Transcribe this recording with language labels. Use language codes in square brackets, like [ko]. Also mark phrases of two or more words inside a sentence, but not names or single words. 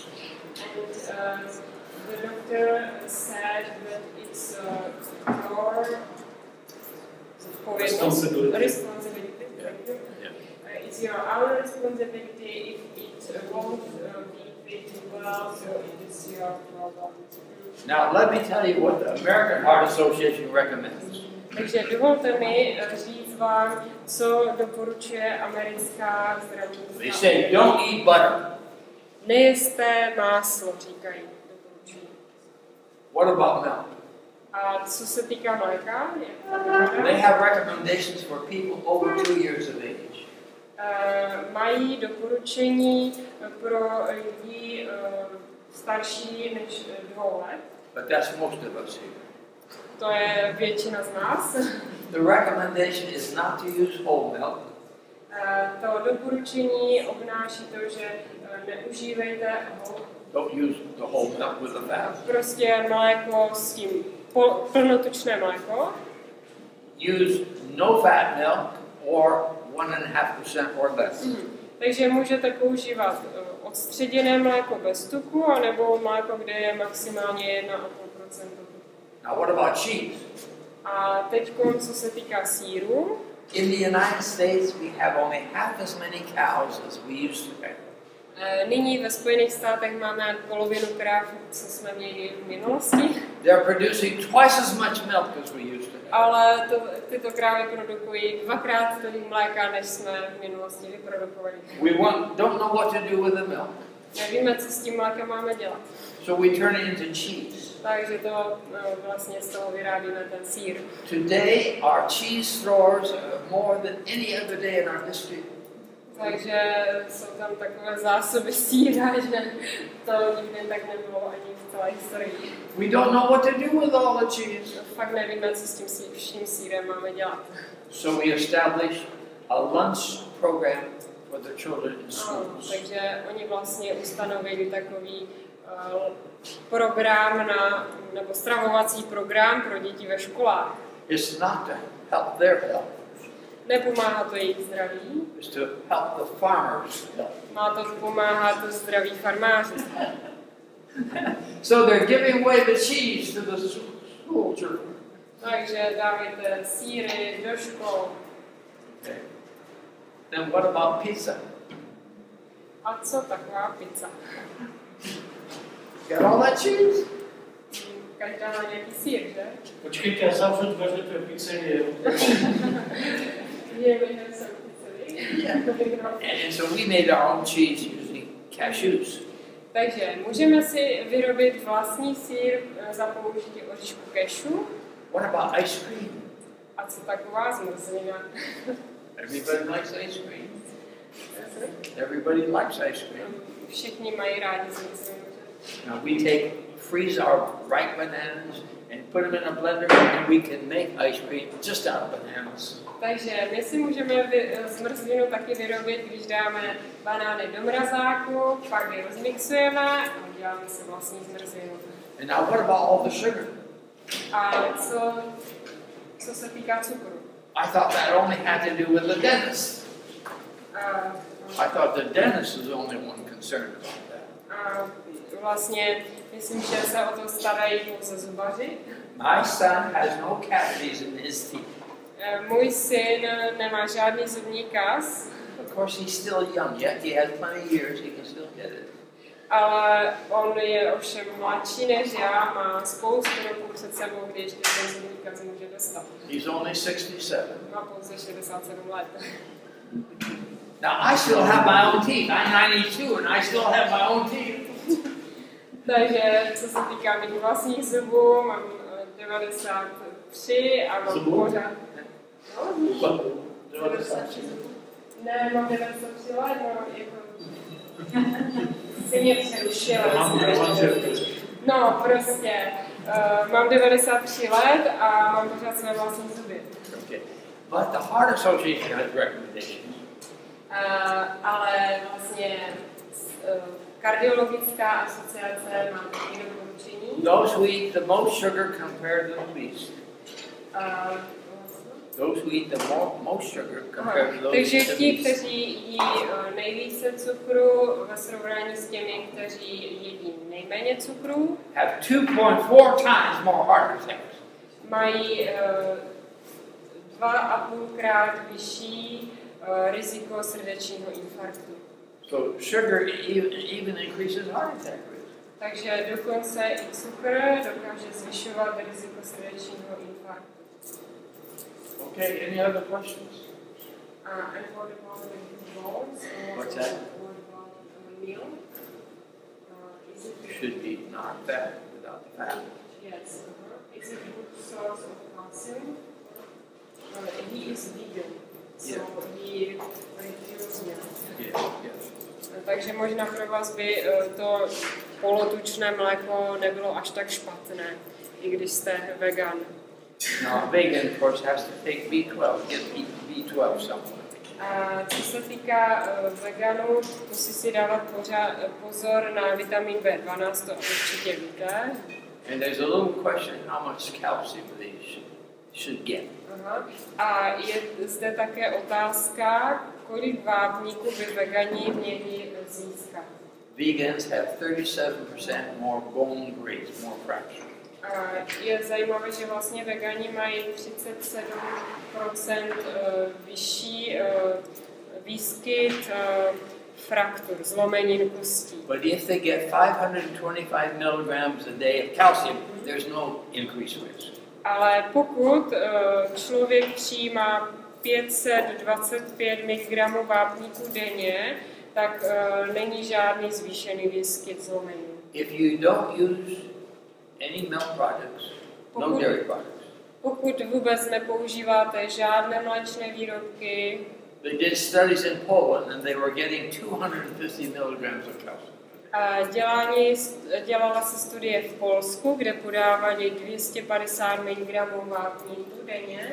[en] And the doctor said that it's your responsibility. Yeah. It's your own responsibility if it won't be treated well, so it is your problem. Now let me tell you what the American Heart Association recommends. [cs] Takže dovolte mi říct vám, co doporučuje americká zdravotnická. [en] They say don't eat butter. [cs] Nejeste máslo, říkají, doporučují. [en] What about milk? [cs] A co se týká mléka, [en] They have recommendations for people over 2 years of age. [cs] Mají doporučení pro lidi starší než 2 let. [en] But that's most of us here. [cs] To je většina z nás. [en] The recommendation is not to use whole milk. [cs] To doporučení obnáší to, že neužívejte [en] Don't use the whole milk with the fat. [cs] prostě mléko s tím plnotučné mléko. [en] Use no fat milk or 1.5% or less. [cs] Takže můžete používat odstředěné mléko bez tuku, anebo mléko, kde je maximálně 1,5%. [en] Now what about cheese? [cs] A teď, co se týká sýru, [en] In the United States we have only half as many cows as we used to have. [cs] nyní ve Spojených státech máme polovinu kráv, co jsme měli v minulosti. [en] They're producing twice as much milk as we used to have. [cs] Ale tyto krávy produkují 2krát tolik mléka, než jsme v minulosti vyprodukovali. [en] We don't know what to do with the milk. [cs] Nevíme, co s tím mlékem máme dělat. [en] So we turn it into cheese. [cs] Takže to vlastně z toho vyrábíme ten sýr. [en] Today our cheese stores are more than any other day in our history. [cs] Takže jsou tam takové zásoby sýra, že to nikdy tak nebylo ani v celé historii. [en] We don't know what to do with all the cheese. [cs] Fakt nevíme, co s tím vším sýrem máme dělat. [en] So we established a lunch program for the children in schools. [cs] Takže oni vlastně ustanovili takový program nebo stravovací program pro děti ve školách. [en] It's not to help their health. [cs] Nepomáhá to jejich zdraví. [en] It's to help the farmers' health. [cs] Má to pomáhat zdraví farmářů. [en] So they're giving away the cheese to the school children. [cs] Takže dávajte sýry do škol. [en] Okay. Then what about pizza? [cs] A co taková pizza? [en] Got all that cheese? [cs] Každá má nějaký sýr, že? Počkejte, já zavřu dveře, to je pizzerie. [en] And so we made our own cheese using cashews. [cs] Takže můžeme si vyrobit vlastní sýr za použití oříšku cashew. [en] What about ice cream? [cs] A co taková zmrzlina? [en] Everybody likes ice cream. Everybody likes ice cream. [cs] Všichni mají rádi zmrzlinu. [en] Now we freeze our ripe bananas and put them in a blender, and we can make ice cream just out of bananas. [cs] Takže my si můžeme zmrzlinu taky vyrobit, když dáme banány do mrazáku, pak je rozmixujeme a uděláme si vlastní zmrzlinu. [en] And now what about all the sugar? [cs] A co se týká cukru? [en] I thought that only had to do with the dentist. I thought the dentist was the only one concerned about that. [cs] Vlastně myslím, že se o to starají pouze zubaři. [en] My son has no cavities in his teeth. [cs] Můj syn nemá žádný zubní kas. [en] Of course, he's still young yet. He has plenty of years. He can still get it. [cs] Ale on je ovšem mladší než já, má spoustu roků před sebou, kdy ještě ten zubní kas může dostat. [en] He's only 67. [cs] Má pouze 67 let. [en] Now, I still have my own teeth. I'm 92 and I still have my own teeth. [cs] Takže co se týká mých vlastních zubů, mám 93 a mám pořád. No, 93 zubů. Ne, mám 93 let, no, jako... Jsi mě přerušila. No, prostě. Mám 93 let a mám pořád své vlastní zuby. [en] Okay. But the Heart Association has recommendations. [cs] Ale vlastně kardiologická asociace má taky doporučení. [en] Those who eat the most sugar compared to the least. Those who eat the most sugar compared to those [cs] takže [en] who eat the [cs] ti, [en] least. [cs] kteří jí nejvíce cukru ve srovnání s těmi, kteří jedí nejméně cukru, [en] Have 2.4 times more heart attacks. [cs] mají 2,5krát vyšší riziko srdečního infarktu. [en] So sugar even increases heart attack risk. [cs] Takže dokonce i cukr dokáže zvyšovat riziko srdečního infarktu. [en] Okay, any other questions? And what about the bones? What's that? What about meal? Is it Should be not fat without the fat. Yes. Is it a good source of calcium? He is vegan, so he reduces milk. Yes. [cs] Takže možná pro vás by to polotučné mléko nebylo až tak špatné, i když jste vegan. [en] Now, a vegan, of course, has to take B12, get B12 somewhere. [cs] A co se týká veganů, musí si dávat pozor na vitamin B12, to určitě víte. [en] And there's a little question how much calcium they should get. [cs] Aha. A je zde také otázka, kolik vápníků by vegani měli získat. [en] Vegans have 37% more bone grace, more fracture. [cs] A je zajímavé, že vlastně vegani mají 37% vyšší výskyt fraktur, zlomenin kostí. [en] But if they get 525 milligrams a day of calcium, there's no increased risk. [cs] Ale pokud člověk přijímá 525 mg vápníků denně, tak není žádný zvýšený výskyt zlomenin. [en] If you don't use any milk products, no dairy products, [cs] Pokud vůbec nepoužíváte žádné mléčné výrobky, [en] they did studies in Poland and they were getting 250 milligrams of calcium. [cs] dělala se studie v Polsku, kde podávali 250 mg vápníků denně.